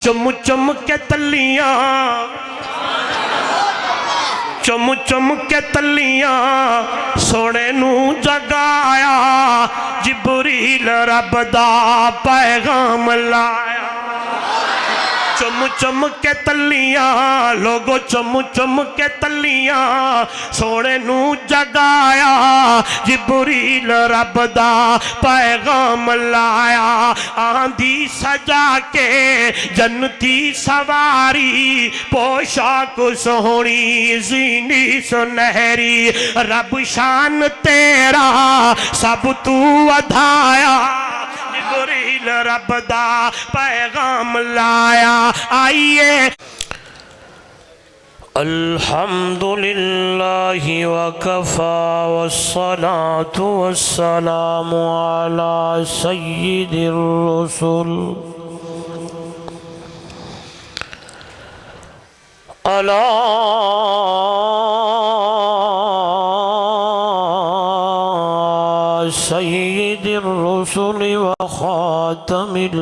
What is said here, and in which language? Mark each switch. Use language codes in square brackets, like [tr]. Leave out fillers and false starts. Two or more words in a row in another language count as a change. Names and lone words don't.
[pa] چم چم کے تلیاں چم چم کے تلیاں سونے نو جگایا جبریل رب دا پیغام لایا چم چم کے تلیاں لوگو چم چم کے تلیاں سونے نو جگایا جبریل رب دا پیغام لایا آندھی سجا کے جنتی سواری پوشاک سہنی زینی سنہری رب شان تیرا سب تو ودھایا جبریل رب دا پیغام لایا آئیے [ar] الحمدللہ وکفا والصلاة والسلام علی سید الرسل علی سید الرسل وخاتم